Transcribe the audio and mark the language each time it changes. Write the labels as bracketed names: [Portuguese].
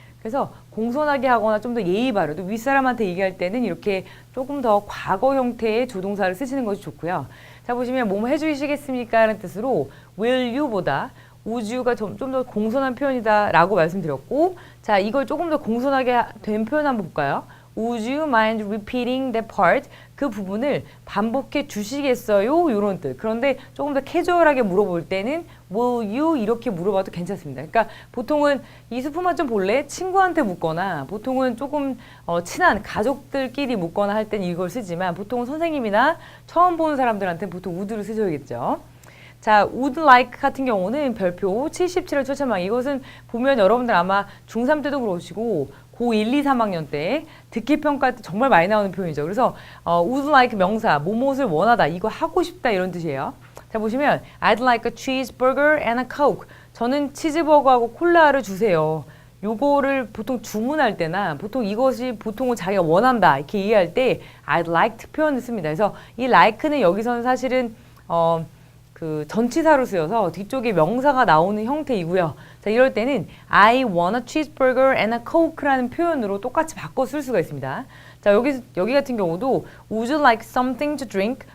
[Korean] 그래서 공손하게 하거나 좀 더 예의 바르도 윗사람한테 얘기할 때는 이렇게 조금 더 과거 형태의 조동사를 쓰시는 것이 좋고요. 자, 보시면 뭐뭐 해주시겠습니까? 라는 뜻으로 will you보다 would you가 좀 더 공손한 표현이다 라고 말씀드렸고 자, 이걸 조금 더 공손하게 된 표현 한번 볼까요? [English] Would you mind repeating that part? [Korean] 그 부분을 반복해 주시겠어요? 이런 뜻. 그런데 조금 더 캐주얼하게 물어볼 때는 will you? 이렇게 물어봐도 괜찮습니다. 그러니까 보통은 이 스푼 좀 볼래? 친구한테 묻거나 보통은 조금 친한 가족들끼리 묻거나 할 때는 이걸 쓰지만 보통은 선생님이나 처음 보는 사람들한테는 보통 would를 쓰셔야겠죠. 자, would like 같은 경우는 별표 77을 초참망. 이것은 보면 여러분들 아마 중3 때도 그러시고 고1, 2, 3학년 때 듣기평가 때 정말 많이 나오는 표현이죠. 그래서 would like 명사, 뭐뭇을 원하다, 이거 하고 싶다 이런 뜻이에요. 자, 자, 보시면 [English] I'd like a cheeseburger and a coke. [Korean] 저는 치즈버거하고 콜라를 주세요. 요거를 보통 주문할 때나 보통 이것이 보통은 자기가 원한다 이렇게 이해할 때 I'd like 표현을 씁니다. 그래서 이 like는 여기서는 사실은 그 전치사로 쓰여서 뒤쪽에 명사가 나오는 형태이고요. 자, 이럴 때는 [English] I want a cheeseburger and a coke [Korean] 라는 표현으로 똑같이 바꿔 쓸 수가 있습니다. 자, 여기 같은 경우도 [English] Would you like something to drink?